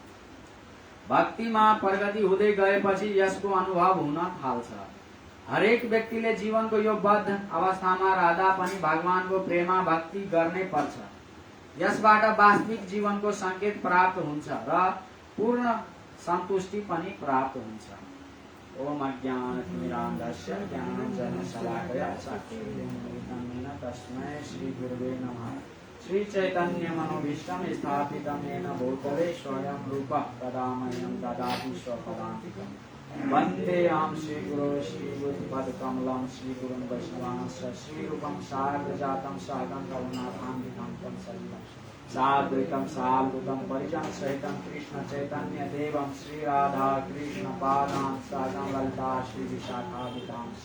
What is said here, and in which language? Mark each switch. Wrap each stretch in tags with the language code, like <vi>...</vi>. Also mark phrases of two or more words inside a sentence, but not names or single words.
<ne>भक्तिमा प्रगति हुँदै गएपछि यसको अनुभव हुन थाल्छ। हरेक व्यक्तिले जीवनको यो बद्ध अवस्थामा रहँदा पनि भगवानको प्रेमा भक्ति गर्नै पर्छ। यसबाट वास्तविक जीवनको संकेत प्राप्त हुन्छ र पूर्ण सन्तुष्टि पनि प्राप्त हुन्छ।</ne> <sa>ओम अज्ञानतिमिरान्धस्य ज्ञानाञ्जनशलाकया चक्षुरुन्मीलितं तस्मै श्रीगुरुवे नमः। श्रीचैतन्यमनोभीष्टं स्थापितं येन भूतले स्वयं रूपः तदा मह्यं ददाति स्वपदान्तिकम्। वन्देऽहं श्रीगुरो श्रीगुरुपदकमलं श्रीगुरुं वैष्णवांश्च श्रीरूपं सार्वजातं सागं करुणाभान्वितं तं सजीवं साद्वैतं साल्वृतं परिजनसहितं कृष्णचैतन्यदेवं श्रीराधा कृष्णपादान् सागं ललिता श्रीविशाखाभितांश्च।</sa>